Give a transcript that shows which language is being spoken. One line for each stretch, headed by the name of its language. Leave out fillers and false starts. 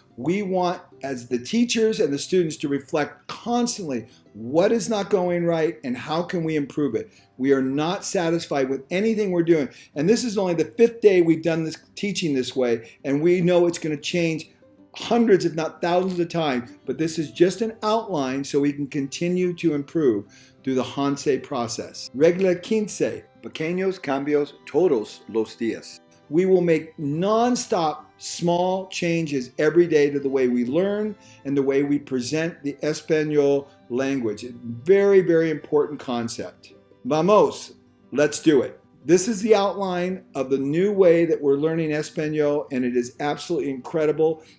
English: We want, as the teachers and the students, to reflect constantly what is not going right and how can we improve it. We are not satisfied with anything we're doing. And this is only the 5th day we've done this teaching this way, and we know it's going to change hundreds, if not thousands of times, but this is just an outline so we can continue to improve through the Hansei process.
Spanish: Regla 15, pequeños cambios todos los días.
English: We will make non-stop small changes every day to the way we learn and the way we present the Español language. A very, very important concept. Vamos, let's do it. This is the outline of the new way that we're learning Español, and it is absolutely incredible.